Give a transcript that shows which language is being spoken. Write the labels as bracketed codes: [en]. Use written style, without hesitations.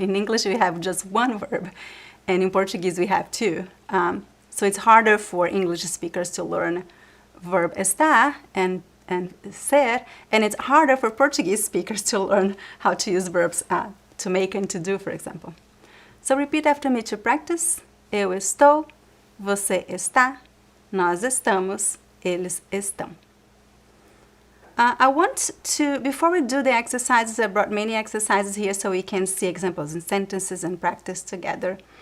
[en] In English we have just one verb, and in Portuguese we have two. So it's harder for English speakers to learn verb estar and ser, and it's harder for Portuguese speakers to learn how to use verbs to make and to do, for example. So repeat after me to practice. [pt] Eu estou, você está, nós estamos, eles estão. [en] I want to, before we do the exercises, I brought many exercises here so we can see examples in sentences and practice together.